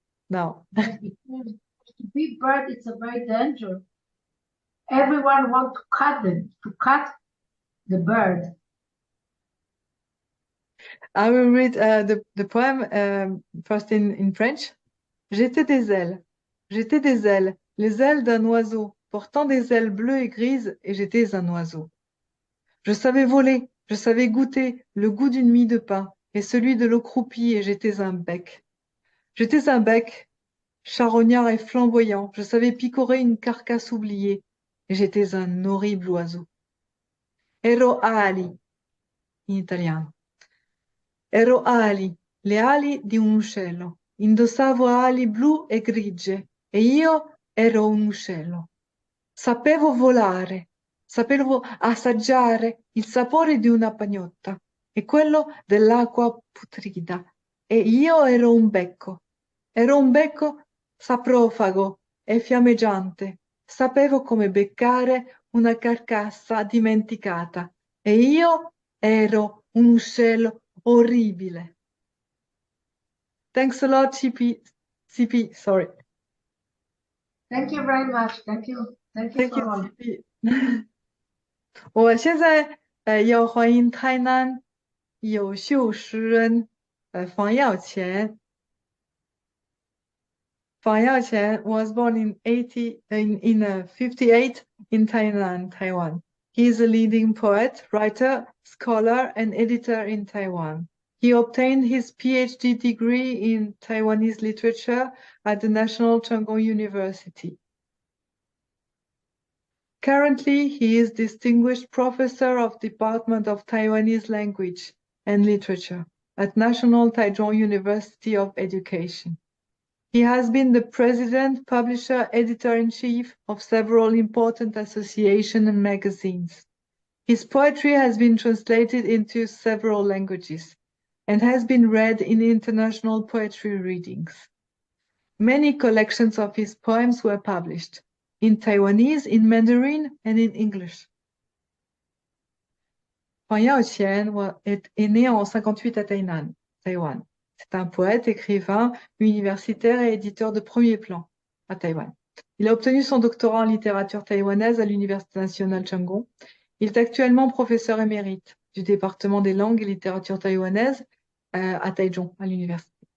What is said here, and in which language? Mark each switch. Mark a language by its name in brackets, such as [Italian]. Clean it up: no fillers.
[English] Now. To be bird, it's a very danger. Everyone wants to cut the bird. I will read the poem first in French. [French] J'étais des ailes, les ailes d'un oiseau, portant des ailes bleues et grises, et j'étais un oiseau. Je savais voler, je savais goûter le goût d'une mie de pain, et celui de l'eau croupie, et j'étais un bec. J'étais un bec, charognard et flamboyant, je savais picorer une carcasse oubliée, et j'étais un horrible oiseau. [Italian] Ero ali, in italiano. Ero ali, le ali di un uccello. Indossavo ali blu e grigie, e io ero un uccello. Sapevo volare, sapevo assaggiare il sapore di una pagnotta e quello dell'acqua putrida, e io ero un becco saprofago e fiammeggiante. Sapevo come beccare una carcassa dimenticata, e io ero un uccello orribile. [English] Thanks a lot, CP, sorry. Thank you very much. Thank you for all. CP. [Chinese] 我现在要欢迎台南优秀诗人方耀前。 [English] 方耀前 was born in 58 in Tainan, Taiwan. He is a leading poet, writer, scholar, and editor in Taiwan. He obtained his PhD degree in Taiwanese literature at the National Cheng-Kung University. Currently, he is Distinguished Professor of Department of Taiwanese Language and Literature at National Tze-jung University of Education. He has been the president, publisher, editor-in-chief of several important associations and magazines. His poetry has been translated into several languages and has been read in international poetry readings. Many collections of his poems were published in Taiwanese, in Mandarin, and in English. [French] Yaw-chien est né en 58 à Tainan, Taïwan. C'est un poète, écrivain, universitaire et éditeur de premier plan à Taïwan. Il a obtenu son doctorat en littérature taïwanaise à l'Université nationale Cheng-Kung. Il est actuellement professeur émérite du département des langues et littérature taïwanaise à Tze-jung, à l'université.